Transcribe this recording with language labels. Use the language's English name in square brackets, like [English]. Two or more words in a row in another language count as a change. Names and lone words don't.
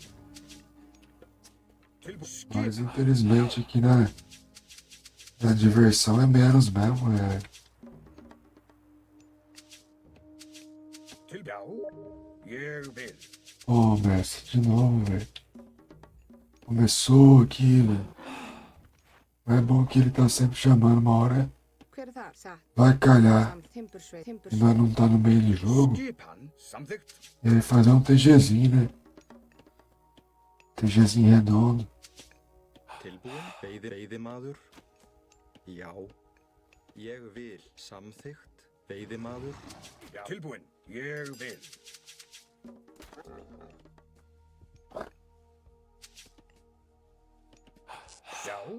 [Portuguese] Mas infelizmente aqui na diversão é menos mesmo, né? Ô, mestre, de novo, velho. Começou aqui, velho. Mas é bom que ele tá sempre chamando uma hora. [Icelandic] Hver er það? Satt. [Portuguese] Vai calhar. [Icelandic] Timbursveit. [Portuguese] E nós não tá no meio do jogo. E aí fazer um TGzinho, né? TGzinho redondo. [Icelandic] Tilbúin, veiðimaður. Já. Ég vil. Samþykkt. Veiðimaður. Tilbúin. Ég vil. Já.